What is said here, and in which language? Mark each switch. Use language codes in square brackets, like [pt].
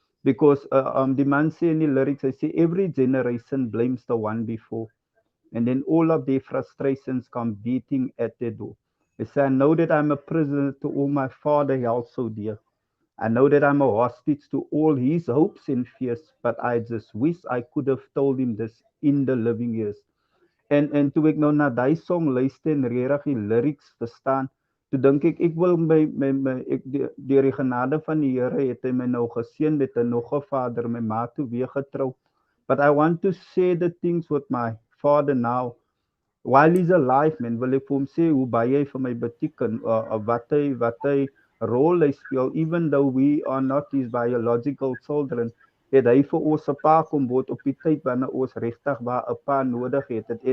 [en] Because [af] die man sê in die lyrics, hy sê, [en] every generation blames the one before, and then all of their frustrations come beating at their door. They say, I know that I'm a prisoner to all my father held so dear. I know that I'm a hostage to all his hopes and fears, but I just wish I could have told him this in the living years. [af] En toe ek nou na daai song luister en regtig die lyrics verstaan, toe dink ek wil ek deur die genade van die Here het hy my nou geseën met 'n nog 'n vader, my ma toe weer getrou. [en] But I want to say the things with my father now. While he's alive, man, [af] wil ek vir hom sê hoe baie hy vir my beteken, wat hy rol hy speel, [en] even though we are not his biological children, [af] het hy vir ons 'n pa kom word op die tyd wanneer ons regtig waar 'n pa nodig het.